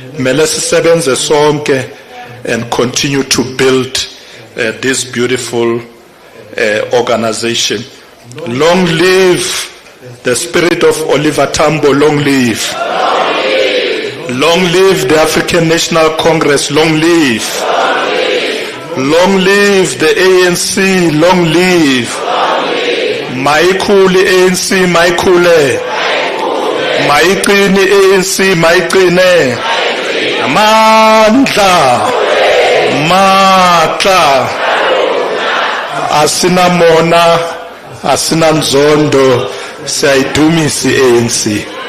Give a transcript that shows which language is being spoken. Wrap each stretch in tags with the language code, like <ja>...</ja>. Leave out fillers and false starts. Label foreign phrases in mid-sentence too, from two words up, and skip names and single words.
<en>And continue to build this beautiful organization. Long live the spirit of Oliver Tambo, long live. Long live the African National Congress, long live. Long live the ANC, long live. Maikuli ANC, maikule. Maikini ANC, maikine.</en> <zu>Amandla.</zu> <st>Matla.</st> <zu>Asina mona, asina nzondo, siyayidumisa ANC.</zu>